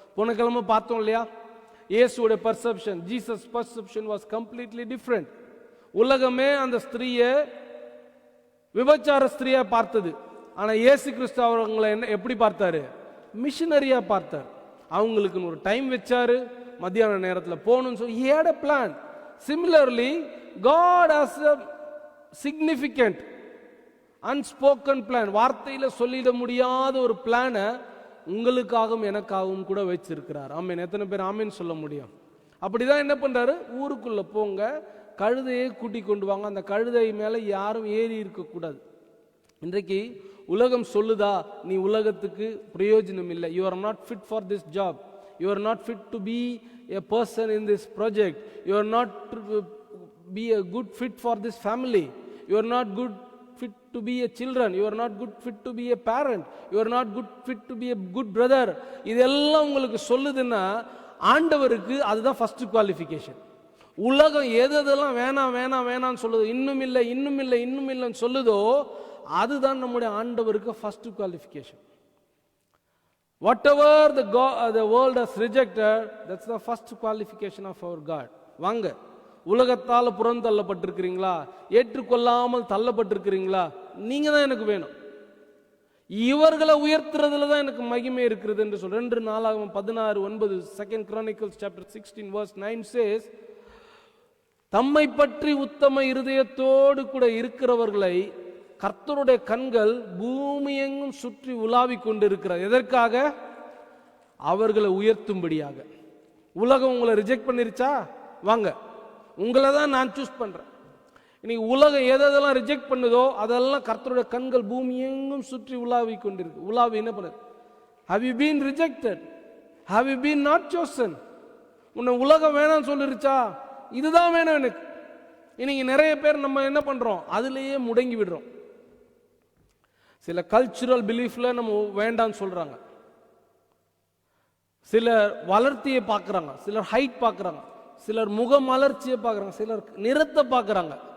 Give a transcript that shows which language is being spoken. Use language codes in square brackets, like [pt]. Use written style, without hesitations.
[ta] போன கிழமை பார்த்தோம் இல்லையா? இயேசுடைய perception, [en] Jesus perception was completely different. [ta] உலகமே அந்த ஸ்திரீயை விபச்சார ஸ்திரீயா பார்த்தது. ஆனா இயேசு கிறிஸ்து அவங்களை எப்படி பார்த்தாரு? மிஷனரியா பார்த்தார். அவங்களுக்கு ஒரு டைம் வச்சாரு, மத்தியான நேரத்தில் போகணும்னு சொல்லி [en] he had a plan. Similarly, God has a significant unspoken plan. [ta] வார்த்தையில சொல்லிட முடியாத ஒரு பிளானை உங்களுக்காகவும் எனக்காகவும் கூட வச்சிருக்கிறார். ஆமீன். எத்தனை பேர் ஆமீன் சொல்ல முடியும்? அப்படிதான் என்ன பண்றாரு? ஊருக்குள்ள போங்க, கழுதையை கூட்டி கொண்டு வாங்க. அந்த கழுதை மேல யாரும் ஏறி இருக்கக்கூடாது. இன்றைக்கு உலகம் சொல்லுதா, நீ உலகத்துக்கு பிரயோஜனம் இல்லை, [en] You are not fit for this job, you are not fit to be a person in this project, you are not be a good fit for this family, you are not good fit to be a children, you are not good fit to be a parent, you are not good fit to be a good brother. [ta] இதெல்லாம் உங்களுக்கு சொல்லுதுன்னா ஆண்டவருக்கு அதுதான் first qualification. உலகம் எதெல்லாம் வேணாம் வேணாம் வேணாம்னு சொல்லுது, இன்னும் இல்லை இன்னும் இல்லை இன்னும் இல்லைன்னு சொல்லுதோ அதுதான் நம்முடைய ஆண்டவருக்கு first qualification. [en] whatever the world has rejected, that's the first qualification of our God. [ta] வாங்க, உலகத்தால் புறந்தள்ளப்பட்டிருக்கிறீங்களா, ஏற்றுக்கொள்ளாமல் தள்ளப்பட்டிருக்கிறீங்களா, நீங்க தான் எனக்கு வேணும். இவர்களை உயர்த்துறதுல தான் எனக்கு மகிமை இருக்கிறது என்று சொல்ற 2 நாளாகமம் 16:9 [en] 2 Chronicles chapter 16 verse 9 says, [ta] தம்மை பற்றி உத்தம இருதயத்தோடு கூட இருக்கிறவர்களை கர்த்தருடைய கண்கள் பூமி எங்கும் சுற்றி உலாவிக் கொண்டிருக்கிறார். எதற்காக? அவர்களை உயர்த்தும்படியாக. உலகம் உங்களை ரிஜெக்ட் பண்ணிருச்சா, வாங்க, உங்களை தான் நான் சூஸ் பண்றேன். இன்னைக்கு உலகம் எதெல்லாம் ரிஜெக்ட் பண்ணுதோ அதெல்லாம் கர்த்தருடைய கண்கள் பூமி எங்கும் சுற்றி உலாவி கொண்டிருக்கு. உலாவி என்ன பண்ணுது? [en] have you been rejected, have you been not chosen? [ta] உன்னை உலகம் வேணாம்னு சொல்லிருச்சா, இதுதான் வேணும் எனக்கு. இன்னைக்கு நிறைய பேர் நம்ம என்ன பண்றோம், அதுலயே முடங்கி விடுறோம். சில கல்ச்சுரல் பிலீஃப்ல நம்ம வேண்டாம்னு சொல்றாங்க, சிலர் வளர்த்தியை பார்க்கறாங்க, சிலர் ஹைட் பார்க்கறாங்க, சிலர் முக மலர்ச்சியை பார்க்கறாங்க, சிலர் நிறத்தை பார்க்கறாங்க.